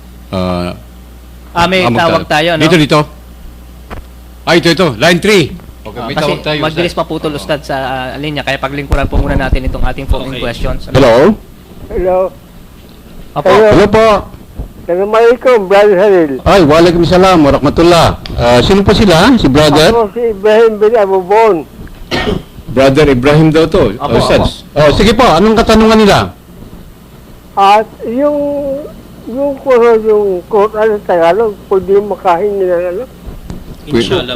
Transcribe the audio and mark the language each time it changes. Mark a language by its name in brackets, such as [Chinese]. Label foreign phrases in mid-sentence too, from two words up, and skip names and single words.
[Filipino] May tawag tayo, no? Dito. Ito. Line 3. Okay, may Kasi tawag tayo. mabilis maputol, Ustad, sa linya. Kaya paglingkuran po muna natin itong ating phone Okay. questions. Hello? Hello. Opo. Hello po. Assalamualaikum, Brother Halil. Ay, [Arabic] وعليكم السلام ورحمة الله. [Filipino] Sino po sila? Si brother? Ako si Ibrahim bin Abubon. Brother Ibrahim daw to. Apo, Ustad. Sige po, anong katanungan nila? At yung Quran sa Tagalog, pwede makahingi ng ano? Inshallah